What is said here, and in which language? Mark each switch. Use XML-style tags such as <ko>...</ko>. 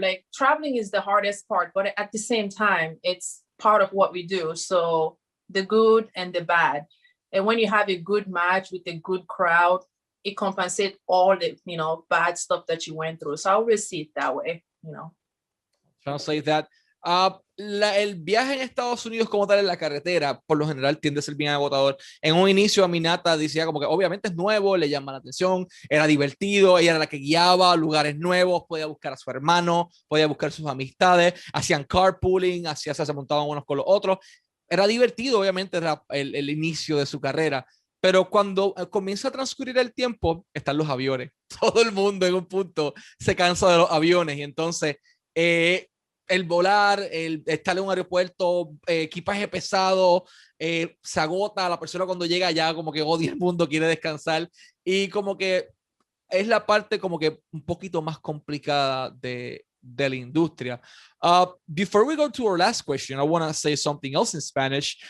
<en>Like, traveling is the hardest part, but at the same time, it's part of what we do. So the good and the bad. And when you have a good match with a good crowd, it compensates all the, bad stuff that you went through. So I always see it that way, Translate that.</en> <es>El viaje en Estados Unidos como tal en la carretera, por lo general tiende a ser bien agotador. En un inicio, Aminata decía como que obviamente es nuevo, le llama la atención, era divertido, ella era la que guiaba a lugares nuevos, podía buscar a su hermano, podía buscar sus amistades, hacían carpooling, se montaban unos con los otros. Era divertido, obviamente era el inicio de su carrera. Pero cuando comienza a transcurrir el tiempo, están los aviones. Todo el mundo en un punto se cansa de los aviones, y entonces el volar, el estar en un aeropuerto, equipaje pesado, se agota, la persona cuando llega allá como que odia el mundo, quiere descansar y como que es la parte como que un poquito más complicada de la industria.</es> <en>Before we go to our last question, I want to say something else in Spanish.</en>